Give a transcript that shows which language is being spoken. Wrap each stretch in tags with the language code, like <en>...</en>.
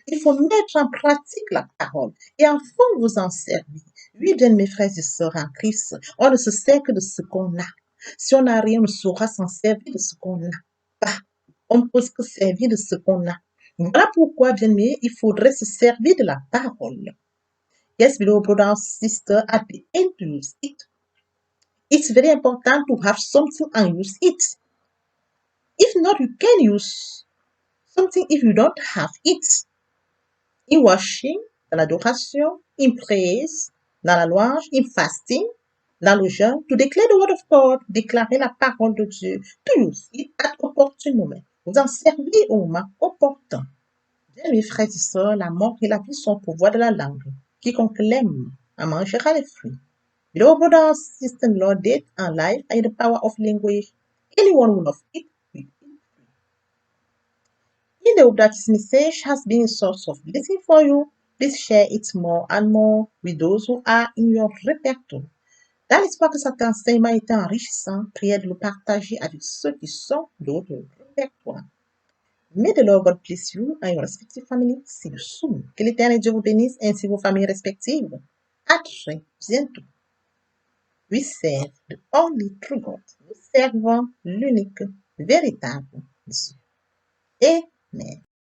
<fr>Il faut mettre en pratique la parole. Et enfin, vous en servir. Oui, bien mes frères et sœurs en Christ, on ne se sert que de ce qu'on a. Si on n'a rien, on saura s'en servir de ce qu'on n'a pas. On ne peut se servir de ce qu'on a. Voilà pourquoi, bien aimé, il faudrait se servir de la parole.</fr> <en>Yes, beloved brother and sister, at the end to use it. It's very important to have something and use it. If not, you can use something if you don't have it. In worship,</en> <fr>dans l'adoration,</fr> <en>in praise,</en> <fr>dans la louange,</fr> <en>in fasting,</en> <fr>dans le jeûne,</fr> <en>to declare the word of God,</en> <fr>déclarer la parole de Dieu,</fr> <en>to use it at opportune moment.</en> <fr>Vous en servez au moment opportun. Bien, mes frères et sœurs, la mort et la vie sont au pouvoir de la langue. Quiconque l'aime en mangera les fruits.</fr> <en>Beloved brothers, sister-in-law, death and life are in the power of language. Anyone who loves it will eat free. In the hope that this message has been a source of blessing for you, please share it more and more with those who are in your répertoire.</en> <fr>Dans l'espoir que cet enseignement est enrichissant, priez de le partager avec ceux qui sont de votre répertoire.</fr> <en>May the Lord God bless you and your respective families. See you soon.</en> <fr>Que l'Éternel Dieu vous bénisse ainsi vos familles respectives. À très bientôt.</fr> <en>We serve the only true God.</en> <fr>Nous servons l'unique, véritable Dieu. Amen.</fr>